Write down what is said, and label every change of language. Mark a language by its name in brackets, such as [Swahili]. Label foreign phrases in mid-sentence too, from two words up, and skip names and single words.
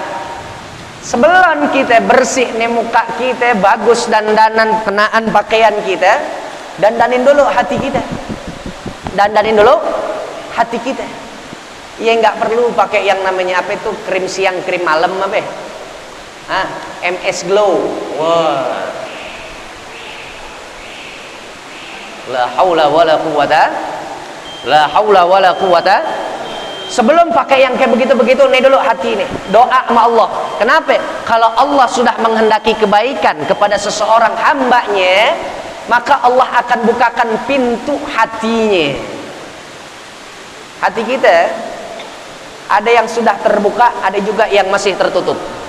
[Indonesian] Sebelum kita bersih nih muka kita bagus, dandanan kenaan pakaian kita, dandanin dulu hati kita. Dandanin dulu hati kita. Ya nggak perlu pakai yang namanya apa itu krim siang, krim malam apa? MS Glow. Wah. [Arabic] لا حول ولا قوة. لا حول ولا قوة. [Indonesian] Sebelum pakai yang kayak begitu-begitu, nih dulu hati nih. Doa sama Allah. Kenapa? Kalau Allah sudah menghendaki kebaikan kepada seseorang hambanya, maka Allah akan bukakan pintu hatinya. Hati kita ada yang sudah terbuka, ada juga yang masih tertutup.